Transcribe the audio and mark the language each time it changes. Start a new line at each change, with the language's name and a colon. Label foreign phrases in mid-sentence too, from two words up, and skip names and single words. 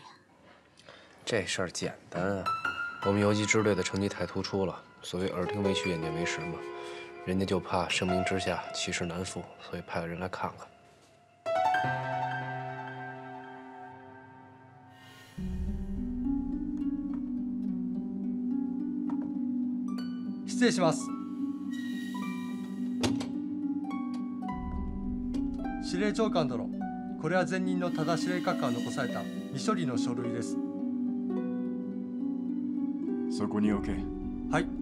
Chinese: 这事儿简单啊，我们游击支队的成绩太突出了，所谓耳听为虚，眼见为实嘛。人家就怕盛名之下，其实难副，所以派个人来看看。
Japanese: 失礼します。司令長官殿、これは前任の多田司令官が残された未処理の書類です。そこに置け。はい。